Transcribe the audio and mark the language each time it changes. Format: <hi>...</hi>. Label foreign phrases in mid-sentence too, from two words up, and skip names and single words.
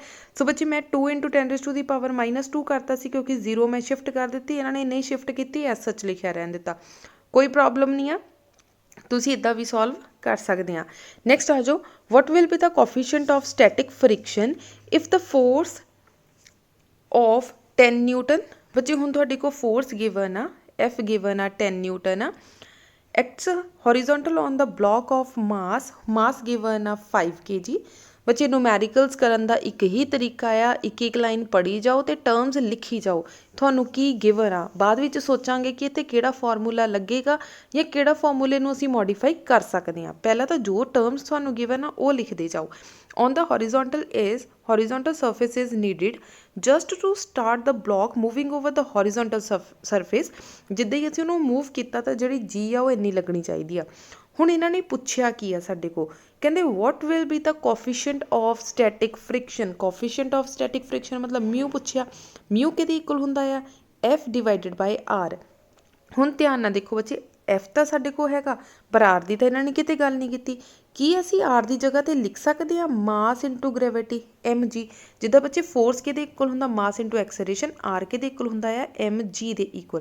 <pa>ਸੋ ਬੱਚੇ ਮੈਂ 2</pa> <en>into 10 raise to the power -2</en> <pa>ਕਰਤਾ ਸੀ ਕਿਉਂਕਿ 0 ਮੈਂ ਸ਼ਿਫਟ ਕਰ ਦਿੱਤੀ, ਇਹਨਾਂ ਨੇ ਨਹੀਂ ਸ਼ਿਫਟ ਕੀਤੀ, ਐਸ ਸੱਚ ਲਿਖਿਆ ਰਹਿਣ ਦਿੱਤਾ, ਕੋਈ ਪ੍ਰੋਬਲਮ ਨਹੀਂ ਆ, ਤੁਸੀਂ ਇੱਦਾਂ ਵੀ ਸੋਲਵ ਕਰ ਸਕਦੇ ਆ। ਨੈਕਸਟ ਆ ਜਾਓ,</pa> <en>what will be the coefficient of static friction if the force of 10 newton.</en> <pa>ਬੱਚੇ ਹੁਣ ਤੁਹਾਡੇ ਕੋਲ</pa> <en>force given</en> <pa>ਆ, F ਗਿਵਨ ਆ 10 ਨਿਊਟਨ ਆ,</pa> <en>acts horizontal on the block of mass given ਆ 5 kg।</en> <pa>ਬੱਚੇ ਨੂਮੈਰੀਕਲਸ ਕਰਨ ਦਾ ਇੱਕ ਹੀ ਤਰੀਕਾ ਆ, ਇੱਕ ਇੱਕ ਲਾਈਨ ਪੜ੍ਹੀ ਜਾਓ ਅਤੇ ਟਰਮਸ ਲਿਖੀ ਜਾਓ, ਤੁਹਾਨੂੰ ਕੀ ਗਿਵਨ ਆ। ਬਾਅਦ ਵਿੱਚ ਸੋਚਾਂਗੇ ਕਿ ਇੱਥੇ ਕਿਹੜਾ ਫਾਰਮੂਲਾ ਲੱਗੇਗਾ ਜਾਂ ਕਿਹੜਾ ਫਾਰਮੂਲੇ ਨੂੰ ਅਸੀਂ ਮੋਡੀਫਾਈ ਕਰ ਸਕਦੇ ਹਾਂ। ਪਹਿਲਾਂ ਤਾਂ ਜੋ ਟਰਮਸ ਤੁਹਾਨੂੰ ਗਿਵਨ ਆ ਉਹ ਲਿਖਦੇ ਜਾਓ।</pa> <en>on the horizontal surface is needed just to start the block moving over the horizontal surface।</en> <pa>ਜਿੱਦਾਂ ਹੀ ਅਸੀਂ ਉਹਨੂੰ ਮੂਵ ਕੀਤਾ ਤਾਂ ਜਿਹੜੀ ਜੀ ਆ ਉਹ ਇੰਨੀ ਲੱਗਣੀ ਚਾਹੀਦੀ ਆ। ਹੁਣ ਇਹਨਾਂ ਨੇ ਪੁੱਛਿਆ ਕੀ ਆ ਸਾਡੇ ਕੋਲ, ਕਹਿੰਦੇ</pa> <en>what will be the coefficient of static friction। coefficient of static friction</en> <pa>ਮਤਲਬ ਮਿਊ ਪੁੱਛਿਆ, ਮਿਊ ਕਿਹਦੇ ਇਕੁਅਲ ਹੁੰਦਾ ਆ,</pa> <en>F divided by R.</en> <pa>ਹੁਣ ਧਿਆਨ ਨਾਲ ਦੇਖੋ ਬੱਚੇ, F ਤਾਂ ਸਾਡੇ ਕੋਲ ਹੈਗਾ ਪਰ R ਦੀ ਤਾਂ ਇਹਨਾਂ ਨੇ ਕਿਤੇ ਗੱਲ ਨਹੀਂ ਕੀਤੀ। ਕੀ ਅਸੀਂ R ਦੀ ਜਗ੍ਹਾ 'ਤੇ ਲਿਖ ਸਕਦੇ ਹਾਂ</pa> <en>mass into gravity</en> <pa>mg। ਜਿੱਦਾਂ ਬੱਚੇ ਫੋਰਸ ਕਿਹਦੇ ਇਕੁਅਲ ਹੁੰਦਾ,</pa> <en>mass into acceleration,</en> <pa>R ਕਿਹਦੇ ਇਕੁਅਲ ਹੁੰਦਾ ਆ mg ਦੇ ਇਕੁਅਲ।</pa>